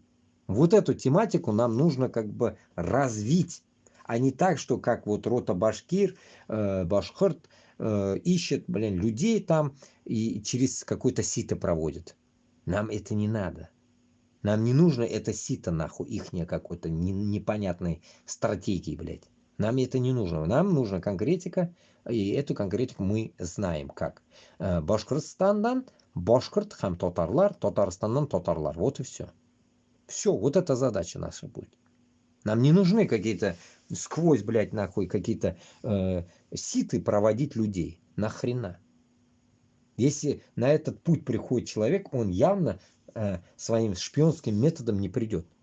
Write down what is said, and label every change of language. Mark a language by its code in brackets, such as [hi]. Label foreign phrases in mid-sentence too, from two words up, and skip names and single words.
[ru] Вот эту тематику нам нужно как бы развить, а не так, что как вот рота Башкир, Башкирт ищет, блин, людей там и через какое-то сито проводит. Нам это не надо. Нам не нужно это сито, нахуй, ихнее какой-то непонятной стратегии, блядь. Нам это не нужно. Нам нужна конкретика, и эту конкретику мы знаем как. [tt] Башкортостандан, Башкорт, хам татарлар, Татарстандан татарлар. [ru] Вот и все. Все, вот эта задача наша будет. Нам не нужны какие-то сквозь, блядь, нахуй, какие-то ситы проводить людей. Нахрена? Если на этот путь приходит человек, он явно своим шпионским методом не придет.